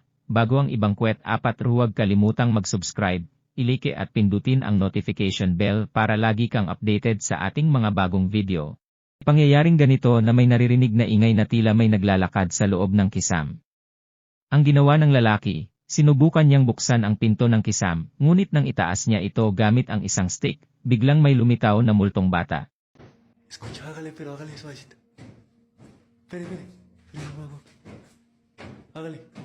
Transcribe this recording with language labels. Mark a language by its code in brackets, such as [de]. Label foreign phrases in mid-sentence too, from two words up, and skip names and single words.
[tl] Bago ang ibang kwet, huwag kalimutang mag-subscribe, ilike at pindutin ang [en] notification bell [tl] para lagi kang updated sa ating mga bagong video. Pangyayaring ganito na may naririnig na ingay na tila may naglalakad sa loob ng kisam. Ang ginawa ng lalaki, sinubukan niyang buksan ang pinto ng kisam, ngunit nang itaas niya ito gamit ang isang stick, biglang may lumitaw na multong bata. [es] Escucha, hágale, pero hágale suavecito. Espere, espere. Hágale.